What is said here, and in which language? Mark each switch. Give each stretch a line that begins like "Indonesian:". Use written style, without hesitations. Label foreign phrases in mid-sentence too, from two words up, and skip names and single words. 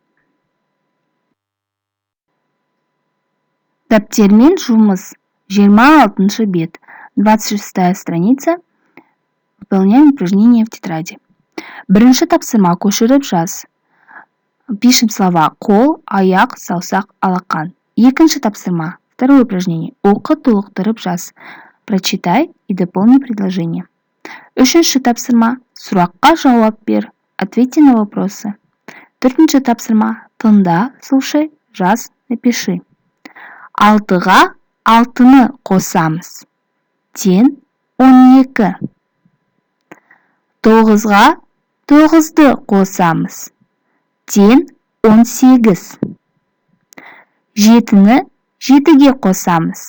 Kazakh: Дәптермен жұмыс. 26 бет. 26 страница.
Russian: Выполняем упражнение в тетради.
Kazakh: Бірінші тапсырма көшіріп жаз.
Russian: Пишем слова
Kazakh: қол, аяқ, саусақ, алақан. Екінші тапсырма.
Russian: Второе упражнение.
Kazakh: Оқы, толықтырып жаз.
Russian: Прочитай и дополни предложение.
Kazakh: Үшінші тапсырма. Сұраққа жауап бер.
Russian: Ответьте на вопросы.
Kazakh: Төртінші тапсырма. Тыңда, слушай, жаз, напиши. 6-ға 6-ны қосамыз. Тең 12. 9-ға 9-ды қосамыз. Тең 18. 7-ні 7-ге қосамыз.